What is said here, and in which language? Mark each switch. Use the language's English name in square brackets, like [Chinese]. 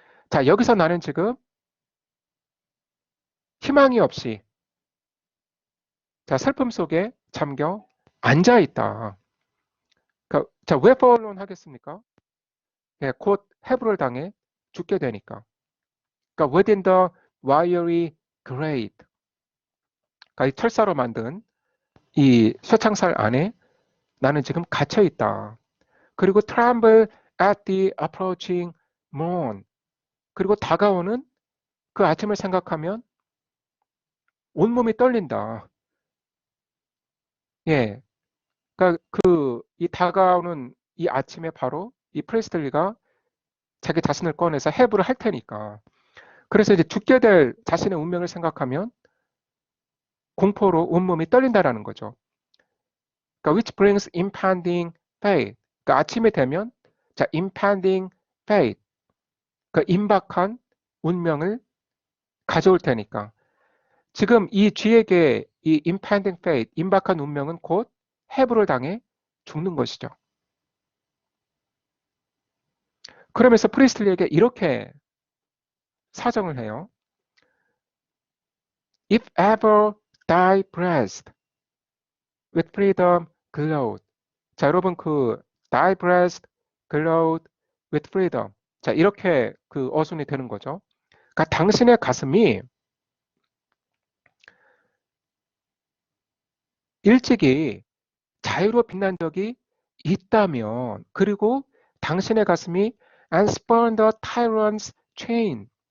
[Korean] 자, 여기서 나는 지금 희망이 없이 자, 슬픔 속에 잠겨 앉아 있다. 그러니까, 자, 왜 forlorn 하겠습니까? 예, 곧 해부를 당해 죽게 되니까. 그러니까 [English] within the wiry grate. [Korean] 그러니까 이 철사로 만든 이 쇠창살 안에 나는 지금 갇혀 있다. 그리고 [English] tremble at the approaching morn. [Korean] 그리고 다가오는 그 아침을 생각하면 온몸이 떨린다. 예. 그러니까 이 다가오는 이 아침에 바로 이 프레스틀리가 자기 자신을 꺼내서 해부를 할 테니까. 그래서 이제 죽게 될 자신의 운명을 생각하면 공포로 온몸이 떨린다라는 거죠. 그러니까 [English] which brings impending fate. [Korean] 그러니까 아침이 되면 자, [English] impending fate. [Korean] 그 임박한 운명을 가져올 테니까. 지금 이 쥐에게 이 [English] impending fate, [Korean] 임박한 운명은 곧 해부를 당해 죽는 것이죠. 그러면서 프리스틀리에게 이렇게 사정을 해요. [English] If ever thy breast with freedom glowed. [Korean] 자, 여러분 [English] thy breast glowed with freedom. [Korean] 자, 이렇게 그 어순이 되는 거죠. 그러니까 당신의 가슴이 일찍이 자유로 빛난 적이 있다면, 그리고 당신의 가슴이 [English] and spurn the tyrant's chain.